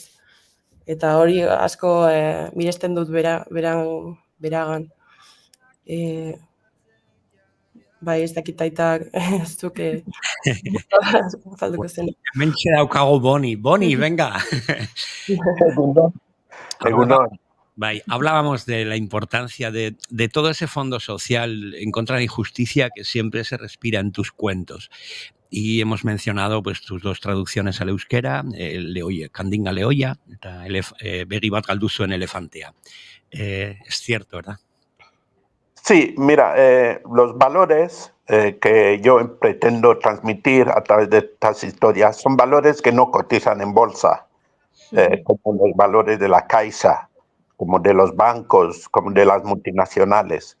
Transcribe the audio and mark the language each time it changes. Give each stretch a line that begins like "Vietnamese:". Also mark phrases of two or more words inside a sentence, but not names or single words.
Basque: Eta hori asko miresten dut beragan. Bai, ez dakit aitak zuke falduko zen. Mentxe daukago Boni, venga! Egunon. Bai,
Spanish: hablábamos de la importancia de todo ese fondo social en contra de la injusticia que siempre se respira en tus cuentos. Y hemos mencionado pues tus dos traducciones al euskera, Kandinga Lehoia, eta begi bat galdu zuen elefantea. Es cierto, ¿verdad? Sí, mira, los valores que yo pretendo transmitir a través de estas historias son valores que no cotizan en bolsa, como los valores de la Caixa, como de los bancos, como de las multinacionales.